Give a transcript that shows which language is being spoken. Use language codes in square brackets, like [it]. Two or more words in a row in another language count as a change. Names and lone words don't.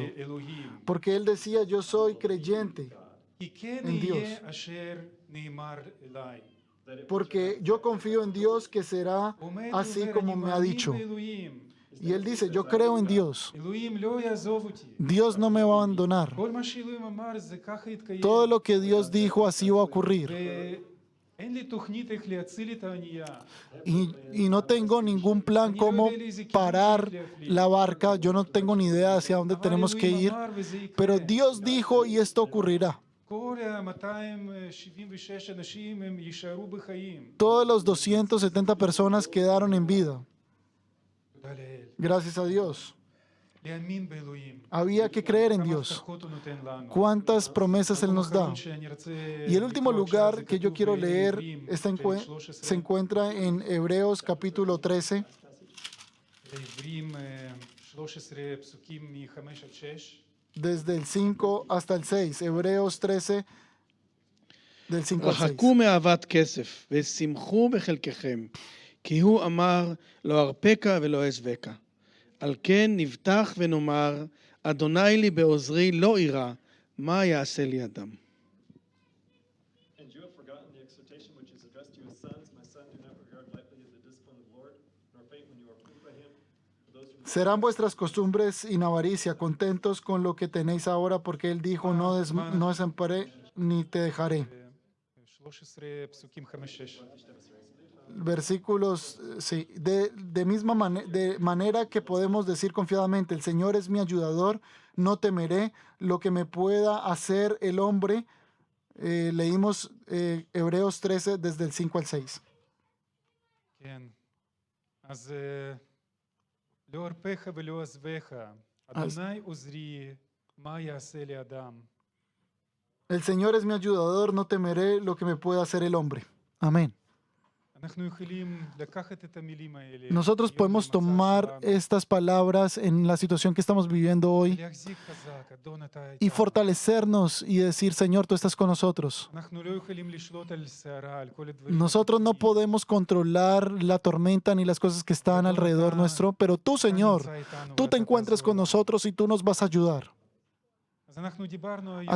[he] אלוהים, [es] porque él decía, yo soy creyente, [he] כי כן [es] en Dios. [he] יהיה אשר נאמר אליי. [es] porque yo confío en Dios que será [he] עומד [es] así [he] ואומר, [es] como [he] אני [es] me ha [he] מאמין [es] dicho. [he] באלוהים. [es] Y él dice, yo creo en Dios, [he] אלוהים לא יעזוב אותי. [es] Dios no me va a abandonar. [he] כל מה שאלוהים אמר זה ככה יתקיים. [es] Todo lo que Dios dijo así va a ocurrir. [he] ואין לי תוכנית איך להציל את הענייה. [es] Y no tengo ningún plan cómo parar la barca, yo no tengo ni idea hacia dónde tenemos que ir, pero Dios dijo y esto ocurrirá. [he] כל ה-276 אנשים הם יישארו בחיים. [es] Todos los 270 personas quedaron en vida, [he] תודה לאל. [es] gracias a Dios. [he] להאמין באלוהים. [es] Había que creer en [he] כמה [es] Dios. [he] הבטחות הוא נותן לנו. [es] ¿Cuántas promesas Él nos da? [he] האחרון שאני רוצה [es] Y el último [he] לקרוא עכשיו, [es] lugar [he] זה [es] que yo [he] כתוב [es] quiero leer [he] בעברים, [es] se [he] פרק 13, [es] encuentra en Hebreos capítulo 13, [he] בעברים 13 פסוקים מ-5 עד 6. [es] desde el 5 hasta el 6. Hebreos 13, del 5 al 6. [he] רחקו מאהבת כסף, ושמחו בחלקכם, כי הוא אמר, לא ארפקה ולא אעזבקה. על כן נבטח ונאמר, אדוני לי בעוזרי לא אירא, מה יעשה לי אדם? [en] And you have forgotten the exhortation which is addressed to you as sons. My son, do not regard lightly the discipline of the Lord, nor faint when you are proved by him. For those who [es] Serán vuestras costumbres sin avaricia, contentos con lo que tenéis ahora, porque Él dijo, no desamparé ni te dejaré. [he] 13 פסוקים 5-6. [es] Versículos, sí, de manera que podemos decir confiadamente, el Señor es mi ayudador, no temeré lo que me pueda hacer el hombre. Leímos Hebreos 13 desde el 5 al 6. [he] כן. אז לא ארפך ולא אעזבך. אדוני עוזרי, מה יעשה לי אדם? [es] El Señor es mi ayudador, no temeré lo que me pueda hacer el hombre. Amén. [he] אנחנו יכולים לקחת את המילים האלה. [es] Nosotros [he] היום [es] podemos [he] במצב [es] tomar [he] שלנו, [es] estas palabras en la situación que estamos viviendo hoy [he] להחזיק חזק, אדון אתה [es] y [he] איתנו. [es] fortalecernos y decir, Señor, tú estás con nosotros. [he] אנחנו לא יכולים לשלוט על סערה, על כל הדברים. [es] Nosotros no [he] החיצוניים. [es] podemos controlar la tormenta ni las cosas que están alrededor nuestro, pero tú, [he] אתה [es] Señor, [he] נמצא איתנו [es] tú te [he] ואתה [es] encuentras [he] תעזור [es] con [he] לנו. [es] nosotros y tú nos vas a ayudar. [he] אז אנחנו דיברנו היום